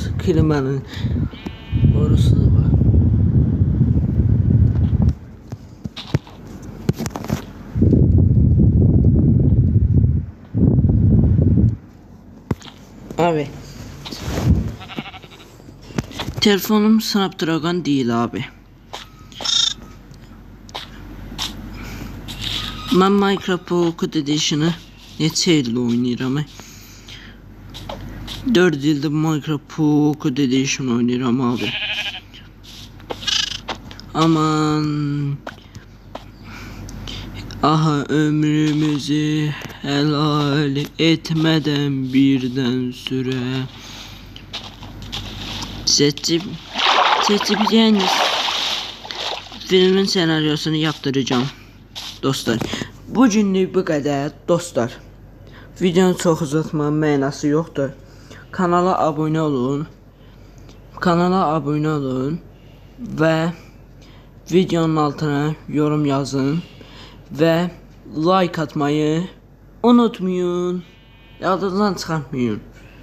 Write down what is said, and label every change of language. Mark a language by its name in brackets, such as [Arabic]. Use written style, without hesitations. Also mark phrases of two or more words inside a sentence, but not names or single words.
[Turkish] Klimanın borusu da var. Abi. Telefonum Snapdragon değil abi. [Azerbaijani] Ben Minecraft Pocket Edition'ı neçə ildir oynayıram. 4 ildir Minecraft Pocket Edition oynayıram abi. [Turkish] Aman. Aha ömrümüzü helal etmeden birden süre. Seçeceğiniz filmin senaryosunu yaptıracağım dostlar. Bugünlük bu kadar dostlar. [Azerbaijani] Videonu çok uzatmanın mənası yoxdur. [Turkish] Kanala abone olun. Və videonun altına yorum yazın və like atmayı unutmayın. [Azerbaijani] Yadınızdan çıxartmayın.